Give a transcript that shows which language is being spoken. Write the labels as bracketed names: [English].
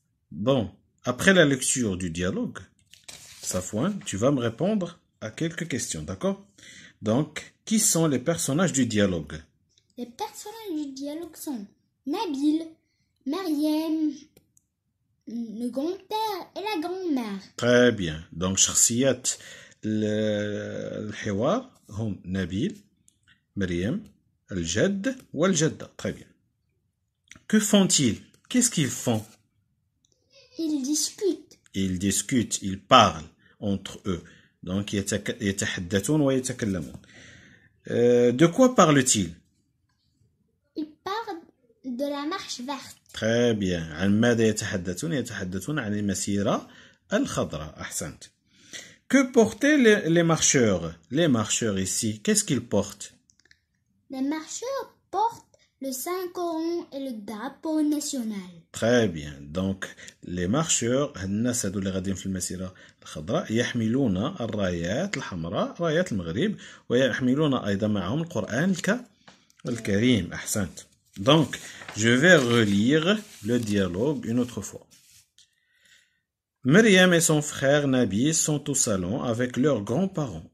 [French] Bon, après la lecture du dialogue, Safouane, tu vas me répondre à quelques questions, d'accord? Donc, qui sont les personnages du dialogue? Les personnages du dialogue sont Nabil, Myriam, le grand-père et la grand-mère. Très bien. [Arabic] Donc, شخصيات الحوار هم نبيل, مريم, الجد والجدة. [French] Très bien. Que font-ils? Qu'est-ce qu'ils font? Ils discutent. Ils discutent, ils parlent entre eux. [Arabic] Donc, يتحدثون ويتكلمون. [French] De quoi parlent-ils? Ils parlent de la marche verte. Très bien. [Arabic] عن ماذا يتحدثون؟ يتحدثون عن المسيرة الخضراء. أحسنت. [French] Que portaient les marcheurs? Les marcheurs ici, qu'est-ce qu'ils portent? Les marcheurs portent le Saint-Coran et le drapeau national. Très bien. Donc, les marcheurs, [Arabic] الناس هذو اللي غاديين في المسيرة الخضراء يحملون الرايات الحمراء رايات المغرب ويحملون أيضا معهم القرآن الكريم. أحسنت. [French] Donc, je vais relire le dialogue une autre fois. Myriam et son frère Nabil sont au salon avec leurs grands-parents.